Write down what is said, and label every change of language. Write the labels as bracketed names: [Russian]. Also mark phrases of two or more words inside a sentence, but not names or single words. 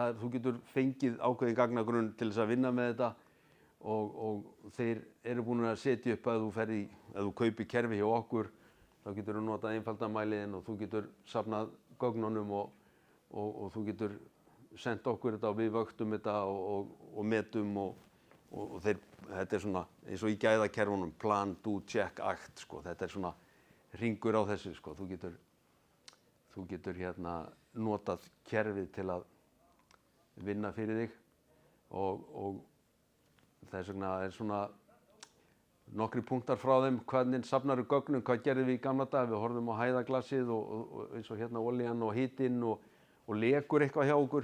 [Icelandic] þú getur fengið ákveðin gagnagrunn til þess að vinna með þetta og þeir eru búin að setja upp að ef þú kaupir kerfi hjá okkur, þá getur þú notað einfaldamæliðinn og þú getur safnað gögnunum og þú getur sendt okkur þetta og við vöktum þetta og metum og þetta er svona eins og í gæðakerfunum, [English] plan, do, check, act, [Icelandic] sko. Þetta er svona hringur á þessu, sko. Þú getur hérna notað kerfið til að vinna fyrir þig og þess vegna er svona nokkri punktar frá þeim, hvernig safnar gögnum, hvað gerðum við í gamla dag, við horfðum á hæðaglasið og eins og hérna olían og hitinn og lekur eitthvað hjá okkur.